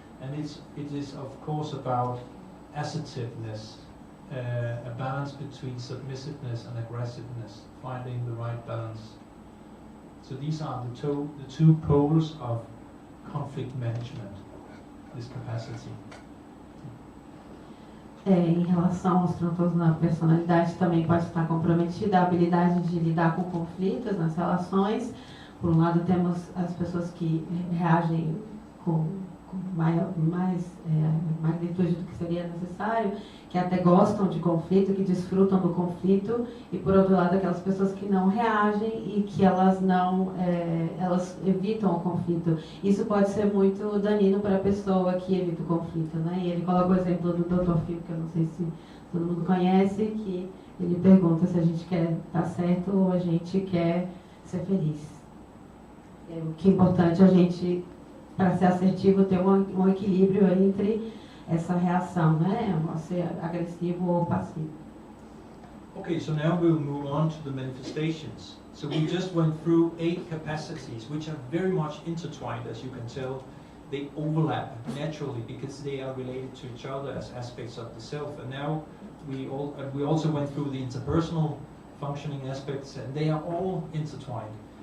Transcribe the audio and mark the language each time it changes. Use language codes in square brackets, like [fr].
[en] And it is of course about assertiveness, a balance between submissiveness and aggressiveness, finding the right balance. So these are the two poles of conflict management, this capacity. [pt] Em relação aos transtornos da personalidade, também pode estar comprometida a habilidade de lidar com conflitos nas relações. Por um lado, temos as pessoas que reagem com mais magnitude do que seria necessário, que até gostam de conflito, que desfrutam do conflito, e por outro lado aquelas pessoas que não reagem e que elas evitam o conflito. Isso pode ser muito danino para a pessoa que evita o conflito, né? E ele coloca o exemplo do Dr. Phil, que eu não sei se todo mundo conhece, que ele pergunta se a gente quer estar certo ou a gente quer ser feliz. O que é importante a gente, para ser assertivo, ter um equilíbrio entre essa reação, né? Ser agressivo ou passivo. [en] Okay, so now we'll move on to the manifestations. So we just went through 8 capacities, which are very much intertwined, as you can tell. They overlap naturally because they are related to each other as aspects of the self. And now we also went through the interpersonal functioning aspects, and they are all intertwined.